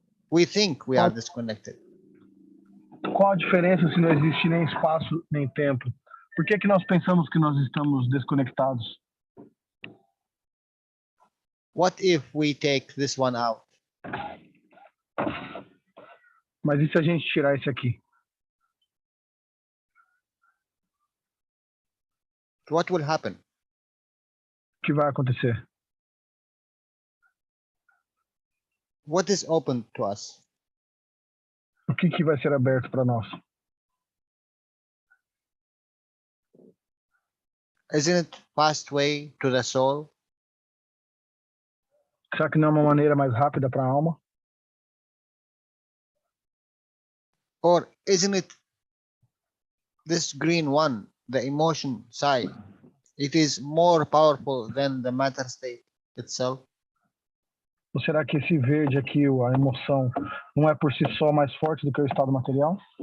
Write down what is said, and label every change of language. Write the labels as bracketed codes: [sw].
[en] We think we are disconnected. [pt] Qual a diferença se não existe nem espaço nem tempo? Por que nós pensamos que nós estamos desconectados? [en] What if we take this one out? [pt] Mas e se a gente tirar esse aqui? [en] What will happen? [pt] O que vai acontecer? [en] What is open to us? [pt] O que vai ser aberto para nós? [en] Isn't it fast way to the soul? [pt] Será que não é uma maneira mais rápida para a alma? [en] Or isn't it this green one, the emotion side? It is more powerful than the matter state itself? [pt] Ou será que esse verde aqui, a emoção, não é por si só mais forte do que o estado material?